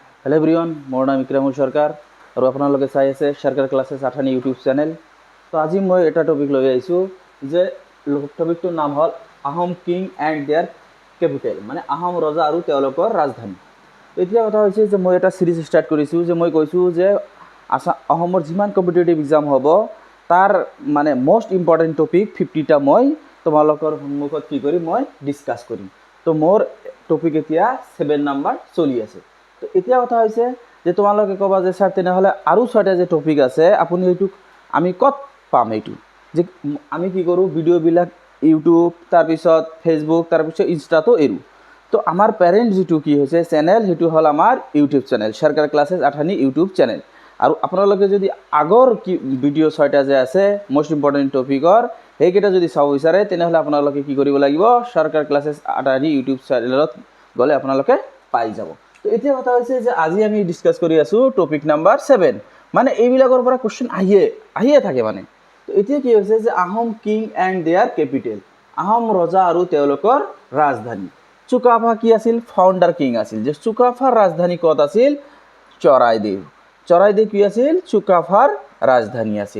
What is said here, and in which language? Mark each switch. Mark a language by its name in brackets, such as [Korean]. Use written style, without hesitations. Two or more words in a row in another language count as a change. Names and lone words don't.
[English] hello everyone [Assamese] মোৰ নাম ইক্ৰামুল সৰকাৰ আৰু আপোনালোকে চাই আছে সৰকাৰ ক্লাছেছ আঠানী [English] YouTube channel. [Assamese] তো আজি মই এটা টপিক লৈ আহিছোঁ যে টপিকটোৰ নাম হ'ল [English] Ahom king and their capital [Assamese] মানে আহোম ৰজা আৰু তেওঁলোকৰ ৰাজধানী। তো এতিয়া কথা হৈছে যে মই এটা চিৰিজ ষ্টাৰ্ট কৰিছোঁ যে মই কৈছোঁ যে আহোমৰ যিমান [English] competitive exam [Assamese] হ'ব তাৰ মানে [English] most important topic [Assamese] 50টা মই তোমালোকৰ সন্মুখত কি কৰিম মই ডিছকাছ কৰিম। তো মোৰ টপিক এতিয়া 7 নম্বৰ চলি আছে। তো এতিয়া কথা হৈছে যে তোমালোকে ক'বা যে ছাৰ তেনেহ'লে আৰু 6টা যি টপিক আছে আপুনি এইটো আমি ক'ত পাম এইটো যে আমি কি কৰোঁ ভিডিঅ' বিলাক ইউটিউব তাৰ পিছত ফেচবুক তাৰ পিছত ইনষ্টা তো এৰু। তো আমাৰ পেৰেণ্ট যিটো কি হৈছে চেনেল হেতু হ'ল আমাৰ [English] YouTube channel [Assamese] সৰকাৰ ক্লাছেছ আঠানী [English] YouTube channel. [Assamese] আৰু আপোনালোকে যদি আগৰ কি ভিডিঅ' 6টা যি আছে [English] most important [Assamese] টপিকৰ হেকেটা যদি চাব বিচাৰে তেনেহ'লে আপোনালোকে কি কৰিব লাগিব সৰকাৰ ক্লাছেছ আঠানী [English] YouTube channelত [Assamese] গ'লে আপোনালোকে পাই যাব। তো এতিয়া কথা হৈছে যে আজি আমি ডিসকাস কৰি আছো [English] topic number 7 [Assamese] মানে এইবিলাকৰ পৰা কোশ্চেন আহিয়ে থাকে মানে। তো এতিয়া কি হৈছে যে [English] Ahom king and their capital [Assamese] আহোম ৰজা আৰু তেওঁলোকৰ ৰাজধানী। চুকাফা কি আছিল [English] founder king [Assamese] আছিল যে চুকাফাৰ ৰাজধানী ক'ত আছিল চৰাইদেউ কি আছিল চুকাফাৰ ৰাজধানী আছিল।